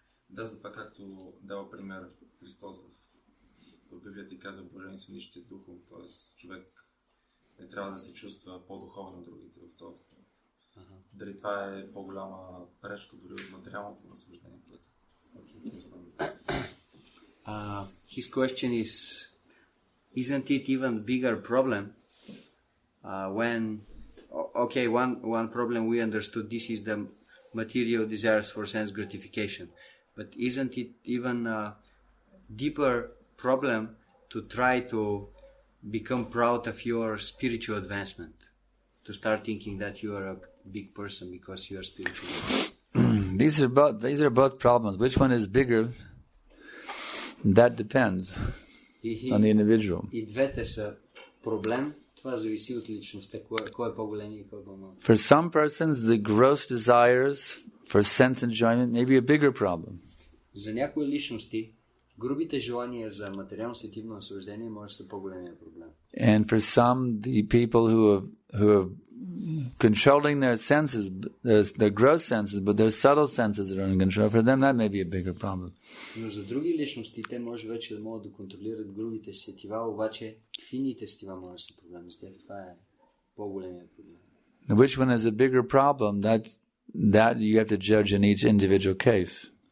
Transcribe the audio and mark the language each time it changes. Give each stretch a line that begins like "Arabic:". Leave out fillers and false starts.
Bulgarian: Да, затова както дава пример Христос в Библията и казва, блажени са нищите духом, т.е. човек не трябва да се чувства по-духовен от другите в този страна. Дали това е по-голяма пречка дори от материалното наслаждение, което
English: his question is, isn't it even bigger problem when, okay, one problem we understood, this is the material desires for sense gratification, but isn't it even a deeper problem to try to become proud of your spiritual advancement, to start thinking that you are a big person because you are spiritual? These are both problems. Which one is bigger? That depends on the individual.
Bulgarian: И двете са проблем. Това зависи от личността. Кой е по-голем и кой е по-малък.
English: For some persons, the gross desires for sense enjoyment may be a bigger problem.
Bulgarian: За някои личности, грубите желания за материално сетивно наслаждение може да са по-големия проблем.
English: And for some, the people who have controlling their senses, their gross senses, but their subtle senses that are in control, for them that may be a bigger problem.
Bulgarian: Но за други личности, те може вече да могат да контролират грубите сетива, обаче финните сетива може да са проблеми. За тях това е по-големия проблем.
English: Which one is a bigger problem? That you have to judge in each individual case.